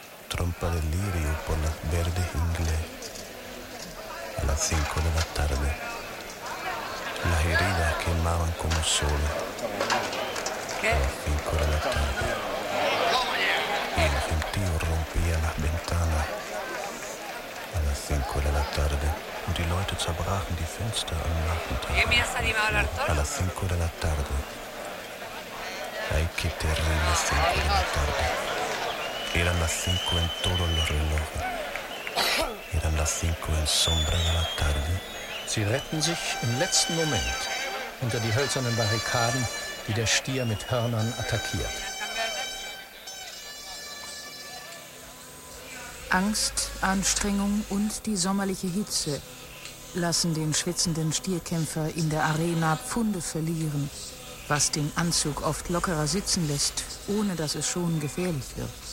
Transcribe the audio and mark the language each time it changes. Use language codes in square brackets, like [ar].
[es] Trompa de lirio por las verdes ingles. A las 5 de la tarde, las heridas quemaban como sol. A las 5 de la tarde, y el gentío rompía las ventanas. A las 5 de la tarde, y [de] die Leute zerbrachen die Fenster am Nachmittag. [es] A las 5 de la tarde, ay, qué terrible 5 de la tarde. Eran las 5 en todos los relojes. Eran las 5 en sombra de la tarde. [de] Sie retten sich im letzten Moment hinter die hölzernen Barrikaden, die der Stier mit Hörnern attackiert. Angst, Anstrengung und die sommerliche Hitze lassen den schwitzenden Stierkämpfer in der Arena Pfunde verlieren, was den Anzug oft lockerer sitzen lässt, ohne dass es schon gefährlich wird.